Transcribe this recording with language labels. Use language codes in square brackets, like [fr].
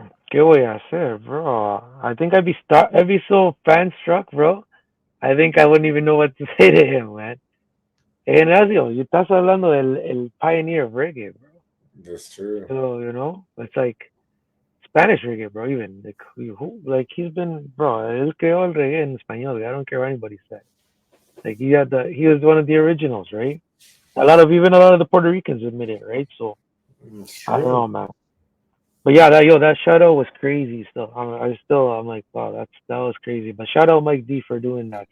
[es] ¿Qué voy a hacer, bro? [en] I think I'd be so fan struck, bro. I think I wouldn't even know what to say to him, man. [es] Ignacio, you estás hablando del el [en] pioneer of reggae, [es] bro. [en] That's true. So, you know, it's like Spanish reggae, bro, even. Like, like he's been, [es] bro, él creó el reggae en español. [en] I don't care what anybody says. Like, he was one of the originals, right? Even a lot of the Puerto Ricans admit it, right? So, It's I don't true. know, man. But yeah, that shout out was crazy. Still, I'm like, wow, that was crazy. But shout out Mike D for doing that.